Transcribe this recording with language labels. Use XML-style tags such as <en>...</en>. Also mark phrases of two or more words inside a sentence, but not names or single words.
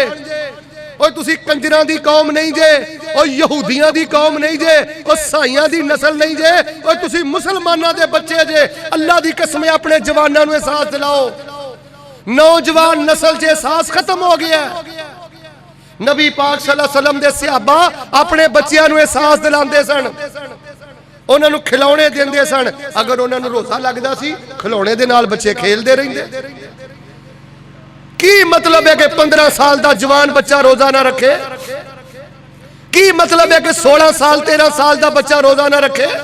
<pa>او تسی کنجراں دی قوم نہیں جے، او یہودیاں دی قوم نہیں جے، او سائیاں دی نسل نہیں جے، او تسی مسلماناں دے بچے جے. اللہ دی قسم ہے اپنے جواناں نو احساس دلاؤ۔ نوجوان نسل چ احساس ختم ہو گیا. نبی پاک</pa> <ar>صلى الله عليه وسلم</ar> <pa>دے صحابہ اپنے بچیاں نو احساس دلاندے سن، اوہناں نو کھلونے دیندے سن. اگر اوہناں نو روزہ لگدا سی کھلونے دے نال بچے کھیلدے رہندے. کی مطلب ہے کہ 15 سال دا جوان بچہ روزہ نہ رکھے? کی مطلب ہے کہ 16 سال 13 سال دا بچہ روزہ نہ رکھے?</pa>